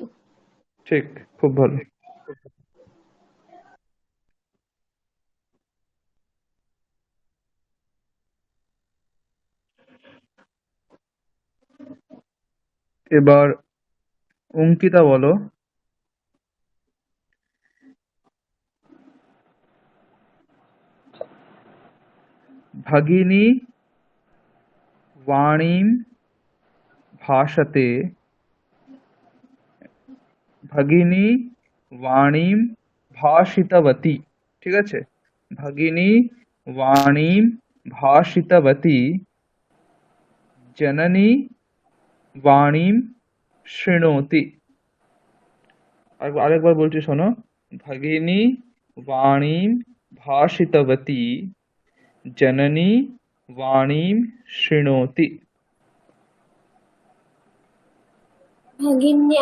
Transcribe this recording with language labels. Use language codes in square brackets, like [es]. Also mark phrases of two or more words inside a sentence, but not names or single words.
[bn] ঠিক, খুব ভালো। এবার অঙ্কিতা বলো। [sa] भगिनी वाणीं भाषते, भगिनी वाणीं भाषितवती, [bn] ঠিক আছে? [sa] भगिनी वाणीं भाषितवती जननी वाणीं शृणोति। [bn] আরেকবার বলছি শোনো। [sa] भगिनी वाणीम भाषितवती जननी वाणीम शृणोति। भगिन्या